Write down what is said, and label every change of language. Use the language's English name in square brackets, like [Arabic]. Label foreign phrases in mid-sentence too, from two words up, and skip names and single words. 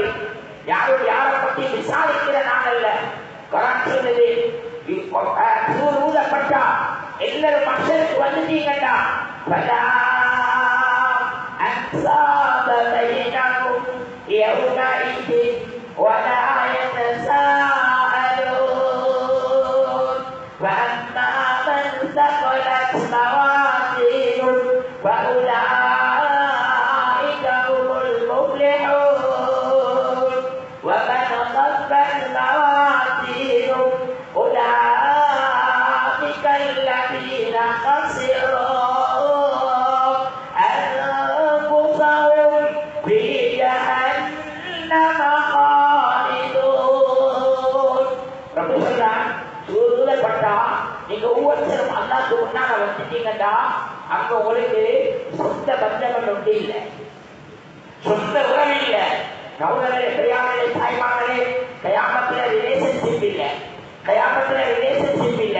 [Tamil] யாரும் யாரை பற்றி விசாரிக்கிற நாள் அல்ல. குர்ஆன் சொல்லுது, சூர் ஊதப்பட்டா எல்லாரும் மனுஷருக்கு வந்துட்டீங்கடா, பலா [Arabic] أنساب بينكم يومئذ ولا يتساءلون وأما من ثقلت موازينه فأولئك هم المفلحون ومن خفت موازينه أولئك الذين خسروا أنفسهم في جهنم خالدون. [Tamil] رب சொல்றான், சூழ்நிலைப்பட்டா நீங்க ஒவ்வொருத்தரும் அல்லாஹ்க்கு முன்னால வந்துட்டீங்கடா, அங்க உங்களுக்கு சொந்த பந்தங்கள் ஒன்று இல்லை, சொந்த உறவு இல்லை. சகோதரர்களே பெரியார்களே தாய்மார்களே, கயாமத்துல ரிலேஷன்ஷிப் இல்லை, கயாமத்துல ரிலேஷன்ஷிப் இல்லை.